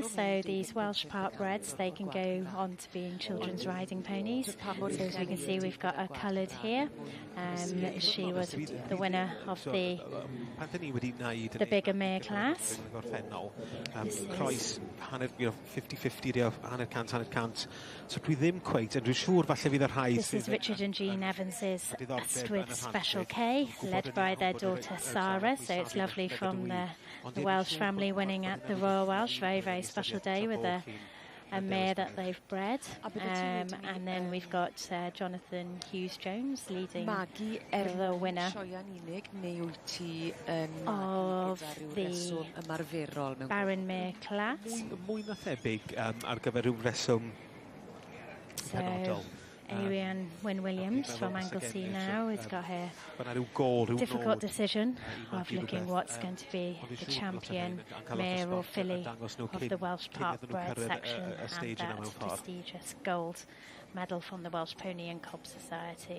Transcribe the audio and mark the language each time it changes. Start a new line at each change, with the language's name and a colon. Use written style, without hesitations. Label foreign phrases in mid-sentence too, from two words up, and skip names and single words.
English: So these Welsh Partbreds, they can go on to being children's riding ponies. So as we can see, we've got a coloured here. She was the winner of the bigger mare class. This is
Welsh: 50-50, so dwi ddim cweit yn siŵr falle fydd yr rhaid.
English: This is Richard and Jean Evans's Ystwyth Special K, led by their daughter Sarah. So it's lovely from the Welsh family winning at the Royal Welsh. Very, very special day with a mare that they've bred. And then we've got Jonathan Hughes-Jones leading the winner of the Baron Mare class.
Welsh: Mwy na thebyg ar gyfer rhyw reswm penodol.
English: Arian Wyn-Williams from Anglesey now has got her difficult decision of looking what's going to be the champion mare or filly of the Welsh Park Bred section and that prestigious gold medal from the Welsh Pony and Cob Society.